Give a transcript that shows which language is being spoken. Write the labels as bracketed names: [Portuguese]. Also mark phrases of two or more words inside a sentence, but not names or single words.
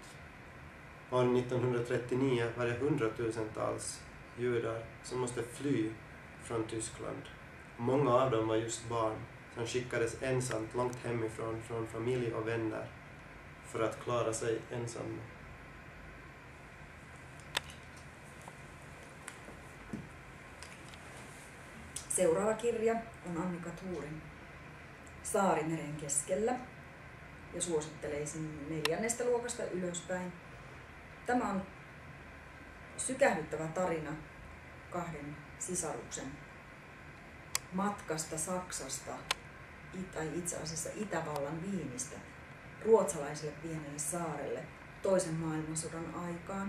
[Swedish] År 1939 var det 100,000-tals judar som måste fly från Tyskland. Många av dem var just barn som skickades ensamt långt hemifrån från familj och vänner för att klara sig ensamma. [Finnish] Seuraava kirja on Annika Thorin Saarimeren keskellä ja suositteleisin 4. luokasta ylöspäin. Tämä on sykähdyttävä tarina 2 sisaruksen matkasta Saksasta, tai itse asiassa Itävallan Viinistä, ruotsalaiselle pienelle saarelle toisen maailmansodan aikaan.